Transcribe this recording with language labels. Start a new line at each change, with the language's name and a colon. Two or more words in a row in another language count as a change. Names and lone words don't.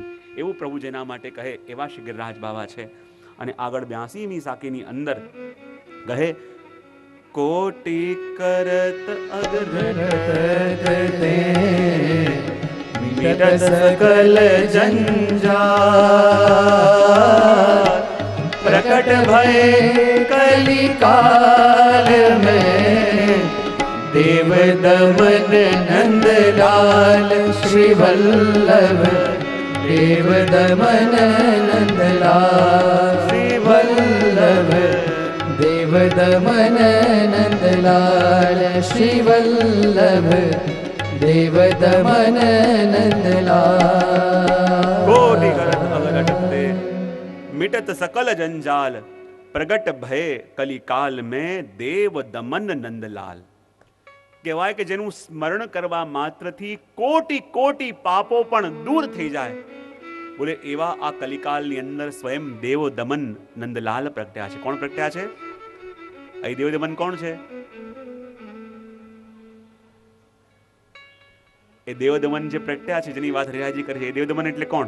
Gujarati: એવું પ્રભુ જેના માટે કહે એવા શ્રી ગિરિરાજ બાબા છે. અને આગળ 82મી સાખીની અંદર કહે,
Hindi: कोटी करत अगरते मिट सकल जंजाल, प्रकट भय कलिकाल में देव दमन नंदलाल श्री वल्लभ, देव दमन नंदलाल श्री वल्लभ, देव दमन नंदलाल श्री वल्लभ, देव दमन नंदलाल. कोटि करत अगरते मिटत सकल जंजाल, प्रगट भय कलिकाल में देव दमन नंदलाल.
Gujarati: કહેવાય કે જેનું સ્મરણ કરવા માત્રથી કોટી કોટી પાપો પણ દૂર થઈ જાય. બોલે એવા આ કલિકાલની અંદર સ્વયં દેવ દમન નંદલાલ પ્રગટ્યા છે. કોણ પ્રગટ્યા છે? અહીં દેવ દમન કોણ છે? એ દેવ દમન જે પ્રગટ્યા છે, જેની વાત હરિરાયજી કરે છે, એ દેવ દમન એટલે કોણ?